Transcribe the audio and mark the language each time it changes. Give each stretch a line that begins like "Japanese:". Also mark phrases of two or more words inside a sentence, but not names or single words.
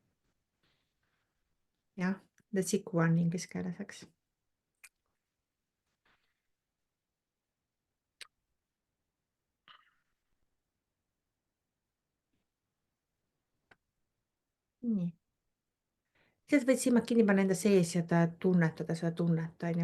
Estonian: jah,
English: the sick one
Estonian: inglise keeles, eks. nii. sealt võid silmad kinni panna enda sees ja tunnetada seda tunnet, on ju.